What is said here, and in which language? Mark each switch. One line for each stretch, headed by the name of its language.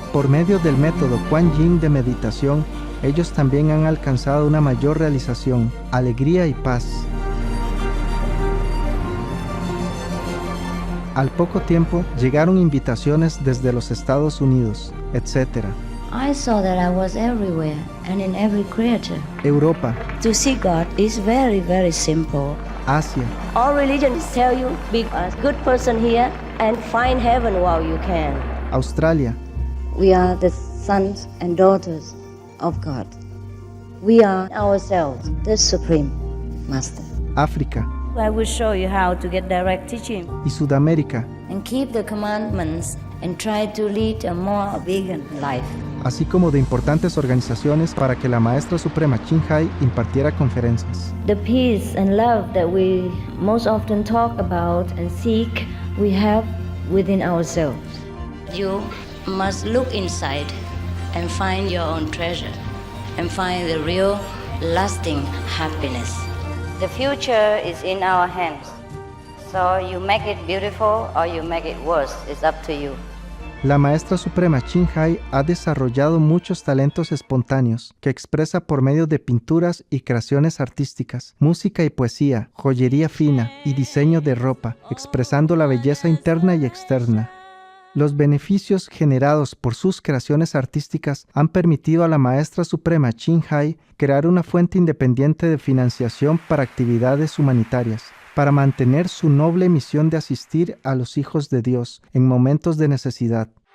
Spanish: Por medio del método Kuan Yin de meditación, ellos también han alcanzado una mayor realización, alegría y paz. Al poco tiempo, llegaron invitaciones desde los Estados Unidos, etc.
English: I saw that I was everywhere and in every creature.
Spanish: Europa,
English: To see God is very, very simple.
Spanish: Asia,
English: All religions tell you be a good person here and find heaven while you can.
Spanish: Australia,
English: We are the sons and daughters of God. We are ourselves, the Supreme Master.
Spanish: África
English: I will show you how to get direct teaching
Spanish: y Sudamérica,
English: and keep the commandments and try to lead a more vegan life.
Spanish: así como de importantes organizaciones para que la maestra suprema Ching Hai impartiera conferencias.
English: The peace and love that we most often talk about and seek, we have within ourselves. You must look inside and find your own treasure and find the real, lasting happiness. The future is in our hands. So you make it beautiful or you make it worse. It's up to you.
Spanish: La maestra suprema Ching Hai ha desarrollado muchos talentos espontáneos que expresa por medio de pinturas y creaciones artísticas, música y poesía, joyería fina y diseño de ropa, expresando la belleza interna y externa. Los beneficios generados por sus creaciones artísticas han permitido a la maestra suprema Ching Hai crear una fuente independiente de financiación para actividades humanitarias, para mantener su noble misión de asistir a los hijos de Dios en momentos de necesidad.